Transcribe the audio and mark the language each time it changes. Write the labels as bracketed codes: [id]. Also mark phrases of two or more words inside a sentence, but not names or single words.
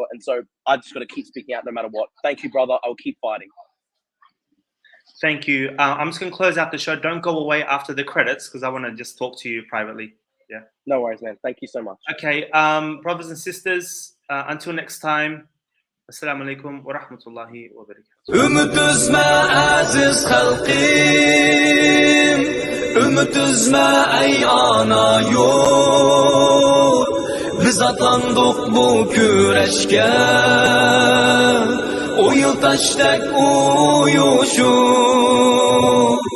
[en] And so I just got to keep speaking out no matter what. Thank you, brother. I'll keep fighting. Thank you. I'm just going to close out the show. Don't go away after the credits because I want to just talk to you privately. Yeah. No worries, man. Thank you so much. Okay. Brothers and sisters, until next time. [ar] السلام عليكم ورحمة الله وبركاته. [ug] Ümit üzme aziz halqim, ümit üzme ey ana yurt. Biz atlandık bu güreşke, o yıl taştak uyuşup.